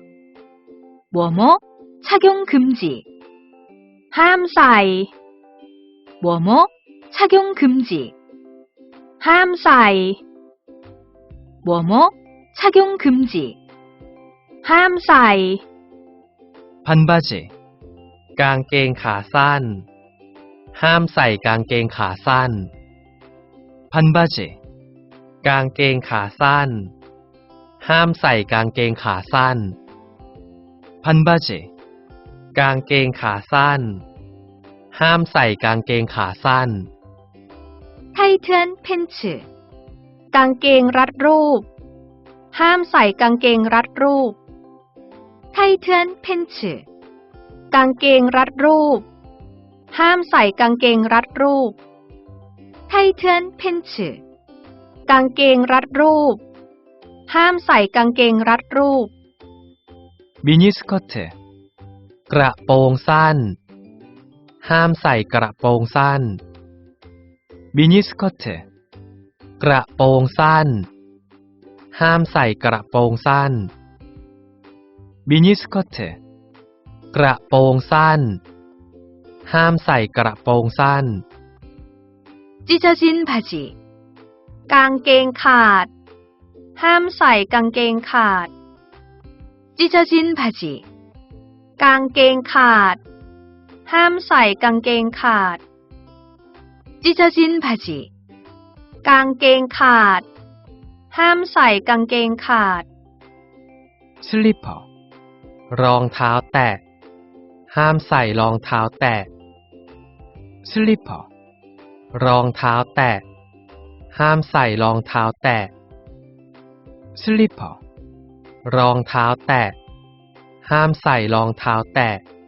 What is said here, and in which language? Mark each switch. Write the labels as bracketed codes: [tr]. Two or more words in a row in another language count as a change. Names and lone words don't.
[ko] 뭐뭐 착용 금지. 함사이. 뭐뭐 착용 금지. 함사이. 뭐뭐 착용 금지. 함사이. [th] 반바지 กางเกงขาสั้นห้ามใส่กางเกงขาสั้น 반바지 กางเกงขาสั้นห้ามใส่กางเกงขาสั้น 반바지 กางเกงขาสั้นห้ามใส่กางเกงขาสั้น [ko] 타이트한 팬츠. [th] กางเกงรัดรูป ห้ามใส่กางเกงรัดรูป [ko] 타이트한 팬츠. [th] กางเกงรัดรูป ห้ามใส่กางเกงรัดรูป [ko] 타이트한 팬츠. [th] กางเกงรัดรูป ห้ามใส่กางเกงรัดรูป 미니스커트 กระโปรงสั้นห้ามใส่กระโปรงสั้น 미니스커트 กระโปรงสั้นห้ามใส่กระโปรงสั้น 미니스커트 กระโปรงสั้นห้ามใส่กระโปรงสั้น [ko] 찢어진 바지. [th] กางเกงขาด ห้ามใส่กางเกงขาด [ko] 찢어진 바지. [th] กางเกงขาด ห้ามใส่กางเกงขาด [ko] 찢어진 바지. [th] กางเกงขาด ห้ามใส่กางเกงขาด 슬리퍼 รองเท้าแตะห้ามใส่รองเท้าแตะ 슬리퍼 รองเท้าแตะห้ามใส่รองเท้าแตะ 슬리퍼 รองเท้าแตะห้ามใส่รองเท้าแตะ